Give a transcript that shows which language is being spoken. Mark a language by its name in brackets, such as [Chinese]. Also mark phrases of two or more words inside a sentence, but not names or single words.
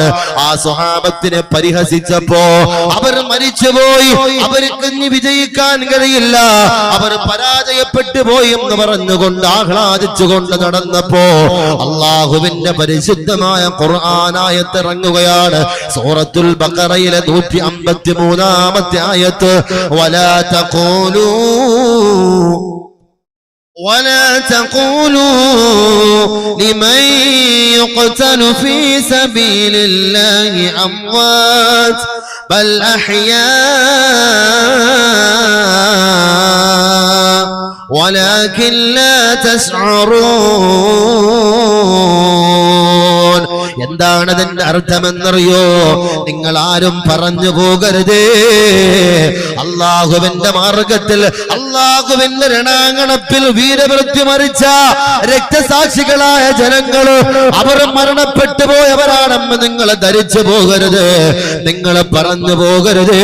[Malayalam] ആ സ്വഹാബത്തിനെ പരിഹസിച്ചപ്പോ അവർ മരിച്ചുപോയി, അവർക്ക് ഇനി വിജയിക്കാൻ കഴിയില്ല, അവർ പരാജയപ്പെട്ടു പോയി എന്ന് പറഞ്ഞുകൊണ്ട് ആഹ്ലാദിച്ചുകൊണ്ട് നടന്നപ്പോ അള്ളാഹുവിന്റെ പരിശുദ്ധമായ ഖുർആനായത്ത് ഇറങ്ങുകയാണ്. സൂറത്തുൽ ബഖറയിലെ 153-ാമത്തെ ആയത്ത്. [Arabic] ولا تقولوا لمن يقتل في سبيل الله أموات بل أحياء ولكن لا تشعرون. [Malayalam] എന്താണ് അതിന്റെ അർത്ഥമെന്നറിയോ? നിങ്ങൾ ആരും പറഞ്ഞു പോകരുതേ, അള്ളാഹുവിന്റെ മാർഗത്തിൽ, അള്ളാഹുവിന്റെ രണാങ്കണത്തിൽ വീരമൃത്യു മരിച്ച രക്തസാക്ഷികളായ ജനങ്ങൾ അവർ മരണപ്പെട്ടു പോയവരാണെന്ന് നിങ്ങൾ ധരിച്ചു പോകരുത്, നിങ്ങൾ പറഞ്ഞു പോകരുത്.